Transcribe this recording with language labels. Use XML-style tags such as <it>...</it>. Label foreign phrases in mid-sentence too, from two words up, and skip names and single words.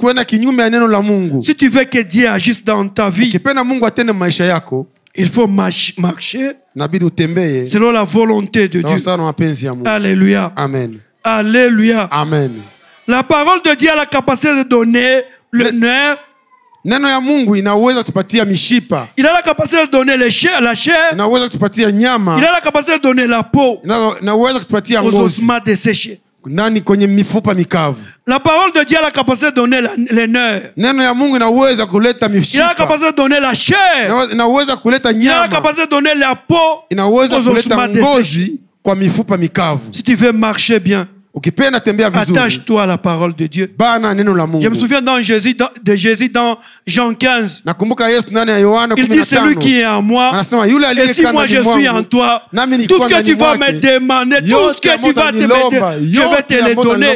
<fr>Si tu veux que Dieu agisse dans ta vie, il faut marcher selon la volonté de Dieu. Alléluia. Amen. Alléluia. Amen. La parole de Dieu a la capacité de donner le nerf.</fr> <sw>Neno ya Mungu inaweza kutupatia mishipa.</sw> <fr>Il a la capacité de donner la chair.</fr> <sw>Inaweza kutupatia nyama.</sw> <fr>Il a la capacité de donner la peau.</fr> <sw>Inaweza kutupatia ngozi.</sw> <fr>Aux ossements desséchés.</fr> <sw>Ndani kwenye mifupa mikavu.</sw> <fr>La parole de Dieu a la capacité de donner les nerfs.</fr> <sw>Neno ya Mungu inaweza kuleta mishipa.</sw> <fr>Il a la capacité de donner la chair.</fr> <sw>Inaweza kuleta nyama.</sw> <fr>Il a la capacité de donner la peau.</fr> <sw>Inaweza kuleta ngozi kwa mifupa mikavu.</sw> <fr>Si tu veux marcher bien, attache-toi à la parole de Dieu. Je me souviens de Jésus dans Jean 15. Il dit, celui qui est en moi, et si moi je suis en toi, tout ce que tu vas me demander, tout ce que tu vas te demander, je vais te le donner.</fr>